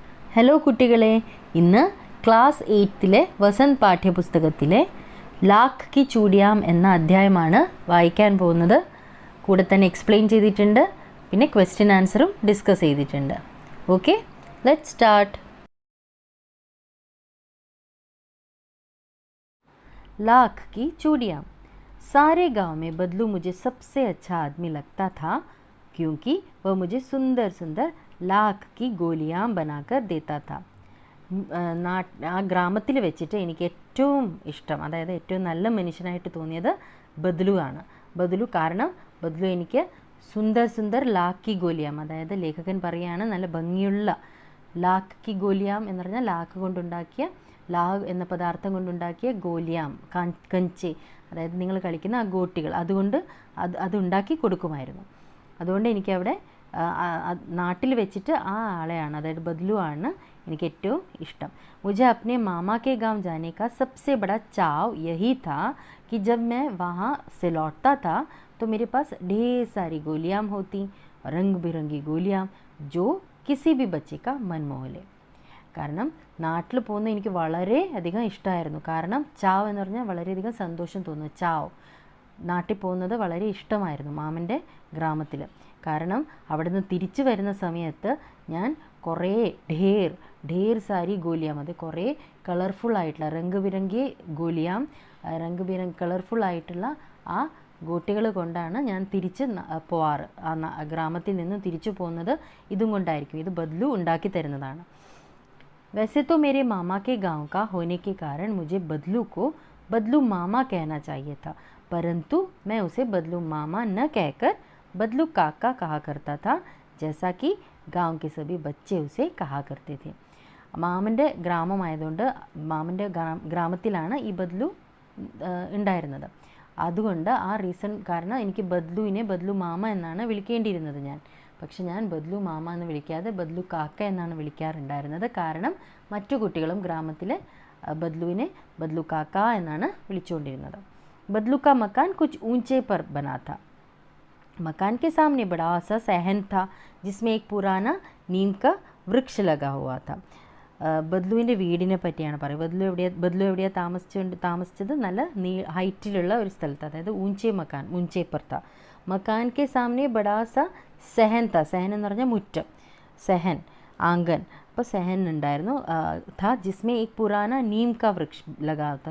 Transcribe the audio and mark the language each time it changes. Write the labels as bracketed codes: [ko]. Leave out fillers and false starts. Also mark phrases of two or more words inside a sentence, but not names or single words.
[ml] ഹലോ കുട്ടികളെ, ഇന്ന് ക്ലാസ് 8-ലെ വസന്ത് പാഠ്യപുസ്തകത്തിലെ ലാഖ് കി ചൂടിയാം എന്ന അധ്യായമാണ് വായിക്കാൻ പോകുന്നത്. കൂടെ തന്നെ എക്സ്പ്ലെയിൻ ചെയ്തിട്ടുണ്ട്, പിന്നെ ക്വസ്റ്റ്യൻ ആൻസറും ഡിസ്കസ് ചെയ്തിട്ടുണ്ട്. [en] Okay, let's start. [hi] लाख की चूड़ियाँ. सारे गांव में बदलू मुझे सबसे अच्छा आदमी लगता था क्योंकि वह मुझे सुंदर सुंदर लाख की गोलियाँ बनाकर देता था. [ml] ആ ഗ്രാമത്തിൽ വെച്ചിട്ട് എനിക്ക് ഏറ്റവും ഇഷ്ടം, അതായത് ഏറ്റവും നല്ല മനുഷ്യനായിട്ട് തോന്നിയത് ബദ്ലു ആണ്. ബദ്ലു കാരണം ബദ്ലു എനിക്ക് [hi] सुंदर सुंदर लाख की गोलियाँ, [ml] അതായത് ലേഖകൻ പറയുകയാണ് നല്ല ഭംഗിയുള്ള [hi] लाख की गोलियाँ [ml] എന്ന് പറഞ്ഞാൽ ലാഖ് കൊണ്ടുണ്ടാക്കിയ, ലാഗ് എന്ന പദാർത്ഥം കൊണ്ടുണ്ടാക്കിയ ഗോലിയാം, കഞ്ചെ, അതായത് നിങ്ങൾ കളിക്കുന്ന ആ ഗോട്ടികൾ, അതുകൊണ്ട് അതുണ്ടാക്കി കൊടുക്കുമായിരുന്നു. അതുകൊണ്ട് എനിക്കവിടെ നാട്ടിൽ വെച്ചിട്ട് ആ ആളെയാണ്, അതായത് ബദ്ലു ആണ് എനിക്ക് ഏറ്റവും ഇഷ്ടം. [hi] मुझे अपने मामा के गांव जाने का सबसे बड़ा चाव यही था कि जब मैं वहाँ से लौटता था तो मेरे पास ढेर सारी गोलियां होती, रंग बिरंगी गोलियां जो किसी भी बच्चे का मन मोह ले. [ml] കാരണം നാട്ടിൽ പോകുന്നത് എനിക്ക് വളരെ അധികം ഇഷ്ടമായിരുന്നു. കാരണം ചാവ് എന്ന് പറഞ്ഞാൽ വളരെയധികം സന്തോഷം തോന്നുന്നു. ചാവ്, നാട്ടിൽ പോകുന്നത് വളരെ ഇഷ്ടമായിരുന്നു മാമൻ്റെ ഗ്രാമത്തിൽ. കാരണം അവിടെ നിന്ന് തിരിച്ചു വരുന്ന സമയത്ത് ഞാൻ കുറേ [hi] ढेर सारी गोलियाँ, [ml] അത് കുറേ കളർഫുൾ ആയിട്ടുള്ള കളർഫുൾ ആയിട്ടുള്ള ആ ഗോട്ടികൾ കൊണ്ടാണ് ഞാൻ തിരിച്ച് പോവാറ്. ആ ഗ്രാമത്തിൽ നിന്ന് തിരിച്ചു പോകുന്നത് ഇതും കൊണ്ടായിരിക്കും. ഇത് ബദ്ലു ഉണ്ടാക്കി തരുന്നതാണ്. [hi] वैसे तो मेरे मामा के गांव का होने के कारण मुझे बदलू को बदलू मामा कहना चाहिए था, परंतु मैं उसे बदलू मामा न कहकर बदलू काका कहा करता था, जैसा कि गांव के सभी बच्चे उसे कहा करते थे. [ml] മാമൻ്റെ ഗ്രാമമായതുകൊണ്ട് മാമൻ്റെ ഗ്രാമത്തിലാണ് ഈ ബദ്ലു ഉണ്ടായിരുന്നത്. അതുകൊണ്ട് ആ റീസൺ കാരണം എനിക്ക് ബദ്ലുവിനെ ബദ്ലു മാമ എന്നാണ് വിളിക്കേണ്ടിയിരുന്നത് ഞാൻ. പക്ഷെ ഞാൻ ബദ്ലു മാമ എന്ന് വിളിക്കാതെ ബദ്ലു കാക്ക എന്നാണ് വിളിക്കാറുണ്ടായിരുന്നത്. കാരണം മറ്റു കുട്ടികളും ഗ്രാമത്തിൽ ബദ്ലുവിനെ ബദ്ലു കാക്ക എന്നാണ് വിളിച്ചുകൊണ്ടിരുന്നത്. [hi] बदलू का मकान കുछ ऊंचे पर बना था. मकान के सामने बड़ा सा सहन था जिसमें एक पुराना नीम का वृक्ष लगा हुआ था. [ml] ബദ്ലുവിൻ്റെ വീടിനെ പറ്റിയാണ് പറയുന്നത്. ബദ്ലു എവിടെയാണ് താമസിച്ചത്? നല്ല ഹൈറ്റിലുള്ള ഒരു സ്ഥലത്ത്, അതായത് [hi] ऊंचे पर था. मकान के सामने बड़ा सा सहन था. [ml] സെഹൻ എന്ന് പറഞ്ഞാൽ മുറ്റം, [hi] सहन आंगन. [ml] അപ്പോൾ സെഹൻ ഉണ്ടായിരുന്നു. [hi] था जिसमें एक पुराना नीम का वृक्ष लगा था.